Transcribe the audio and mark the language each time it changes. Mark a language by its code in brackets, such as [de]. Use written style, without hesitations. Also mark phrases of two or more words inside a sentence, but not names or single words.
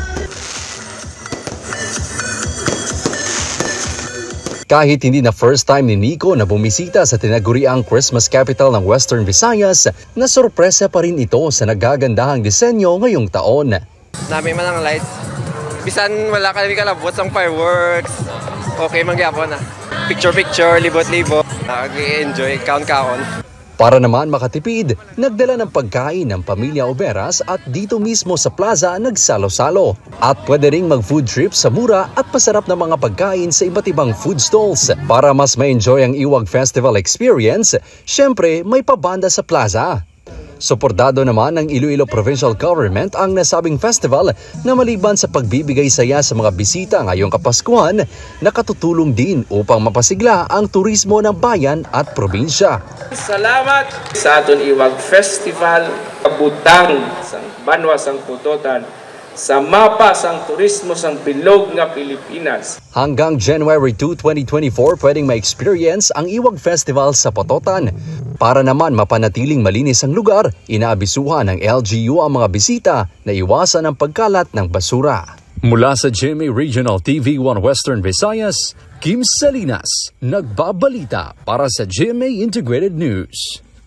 [tl] Kahit hindi na [en] first time [tl] ni Nico na bumisita sa tinaguriang Christmas Capital ng Western Visayas, nasorpresa pa rin ito sa nagagandahang disenyo ngayong taon. [hil] Dami man ang lights. Bisan wala kami kalabot ang fireworks. Okay mangyapon na. Picture-picture, libot-libot. Nag-enjoy, count-count. [tl] Para naman makatipid, nagdala ng pagkain ng pamilya Oberas at dito mismo sa plaza nagsalo-salo. At pwede ring mag- [en] food trip [tl] sa mura at masarap na mga pagkain sa iba't ibang [en] food stalls. [tl] Para mas ma-enjoy ang Iwag Festival experience, syempre may pabanda sa plaza. Suportado naman ng Iloilo Provincial Government ang nasabing festival na maliban sa pagbibigay saya sa mga bisita ngayong Kapaskuhan, nakatutulong din upang mapasigla ang turismo ng bayan at probinsya. [hil] Salamat sa aton Iwag Festival, kabutang sang banwa sang Pototan, sa mapa sang turismo sang bilog nga Pilipinas. [tl] Hanggang January 2, 2024, pwedeng ma-experience ang Iwag Festival sa Pototan. Para naman mapanatiling malinis ang lugar, inaabisuhan ng LGU ang mga bisita na iwasan ang pagkalat ng basura. Mula sa GMA Regional TV 1 Western Visayas, Kim Salinas, nagbabalita para sa GMA Integrated News.